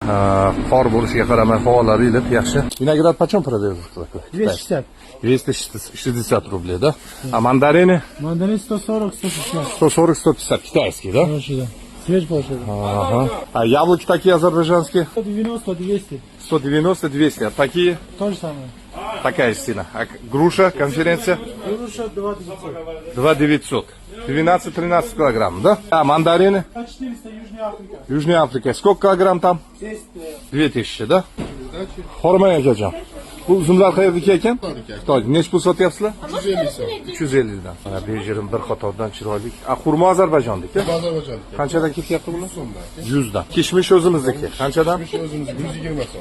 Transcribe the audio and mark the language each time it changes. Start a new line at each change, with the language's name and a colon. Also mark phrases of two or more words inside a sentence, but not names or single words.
Uzbek: Qor bo'lishiga qaramay havolari iliq, yaxshi.
Russian: Vinogрад почем продаете? 260. 260 рублей, да? А мандарины? Мандарин 140, 150. 140-150, китайские, да? Хороший, да. Свеж получил. Ага. А яблоки такие азербайджанские? 190, 200. 190-200, а такие? То же самое. Такая стена. А груша, конференция? Груша 2900. 2900. 12-13 килограмм, да? А мандарины? 400, Южная Африка. Южная Африка. Сколько килограмм там? 2000, да?
Uzbek: Hormay akajon. Bu uzumlar qayerdaki ekan? Xitoy. Nech pul sotyapsizlar? 350 dan. Mana bejirim bir qatordan chiroyli. A xurmo Ozarbayjonniki? Ozarbayjonniki. Qanchadan ketyapti bular? 100 dan. Kishmish o'zimizniki. Qanchadan? Kishmish o'zimizniki 120 so'm.